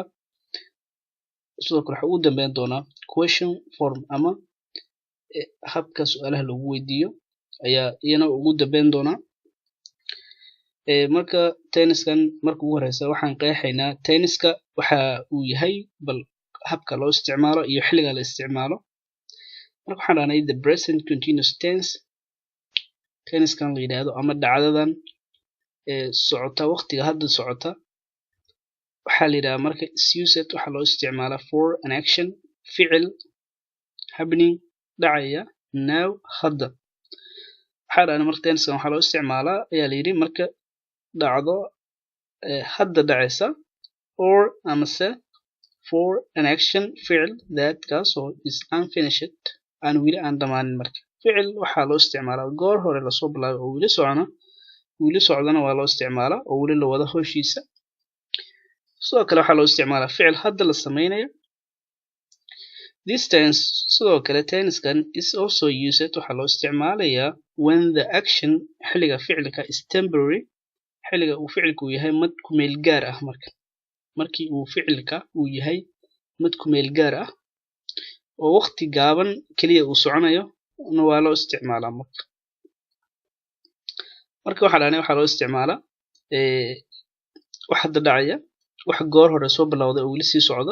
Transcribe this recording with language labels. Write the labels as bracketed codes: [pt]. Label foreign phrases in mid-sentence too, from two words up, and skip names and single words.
[so] Sidoo kale waxa ugu dambeyn doonaa [en] question form [so] ama habka su'aalaha lagu weydiiyo ayaa iyana ugu dambeyn doonaa. Marka tense-kan marka ugu horeysa waxaan qeexaynaa tense-ka waxa uu yahay bal habka loo isticmaalo iyo xilliga la isticmaalo. Marka waxaan dhahnay [en] the present continuous tense [so] tense-kan la yiraahdo ama dhacdadan socota waqtiga hadda socota waxaa la yiraahdaa marka [en] is used [so] waxa loo isticmaalaa [en] for an action [so] ficil happening dhacaya now hadda. Waxaa dhahnay marka tense-kan waxaa loo isticmaalaa ayaa la yiri marka dhacdo hadda dhacaysa or amase [en] for an action [so] ficil that kaasoo [en] is unfinished [so] aan weli aan dhamaanin. Marka ficil waxaa loo isticmaalaa goor hore lasoo bilaabay oo weli socdana waa loo isticmaalaa oo weli la wada howshiisa. Sidoo kale waxaa loo isticmaalaa ficil hadda la sameynayo. [en] This tense [so] sidoo kale tense-kan [en] is also used [so] waxaa loo isticmaalayaa [en] when the action [so] xilliga ficilka [en] is temporary [so] xilliga uu ficilku yahay mid ku meel gaar ah. markii uu ficilka uu yahay mid ku meel gaar ah oo waqti gaaban kaliya uu soconayo waa loo isticmaalaa. marka waxaa dhahnay waxaa loo isticmaalaa wax hadda dhacaya wax goor hore soo bilowday oo weli sii socda.